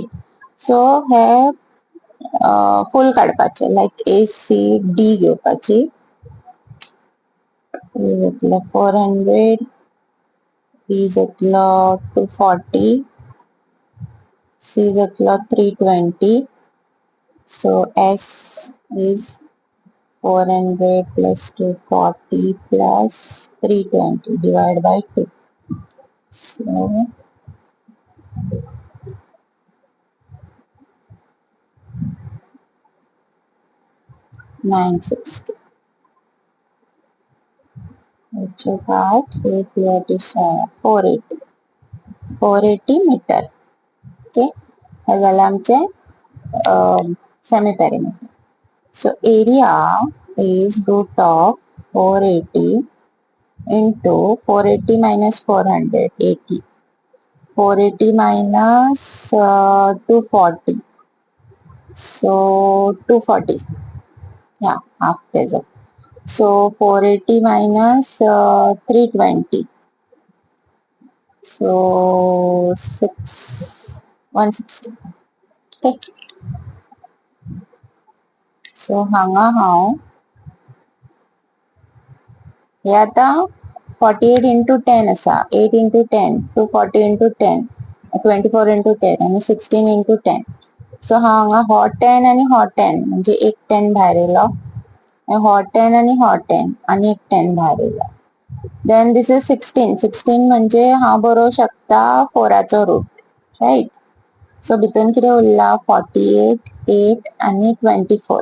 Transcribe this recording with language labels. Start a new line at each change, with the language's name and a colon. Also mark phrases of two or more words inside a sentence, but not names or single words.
Konkani: सो हे फुल काडपाचे, लायक ACD घेवपाची. जातलो 400, B जातलो 240, C जातलो 320.
English: So S is 400 plus 240 plus 320 divided by 2. So 960. Which about 8 here to 480. 480 meter. Okay.
Konkani: हे जालें आमचे
English: semi perimeter. So area is root of 480 into 480 minus 400, 80. 480 minus 240. So 240. Yeah, half desert. So 480 minus 320. So 160. Okay. So
Konkani: हांगा हांव हे आता
English: 48 into 10 असा, 8 into 10, 240 into 10, 24 into 10 आणि 16 into 10.
Konkani: सो हांगा हो 10 आणि हो 10 म्हणजे एक 10 भायर येयलो, हो 10 आणि हो 10 आणि एक 10 भायर येयलो.
English: Then this is 16.
Konkani: 16 म्हणजे हांव बरोवं शकता 4चो
English: root, right.
Konkani: सो भितून कितें उरला 48, 8 आणि 24.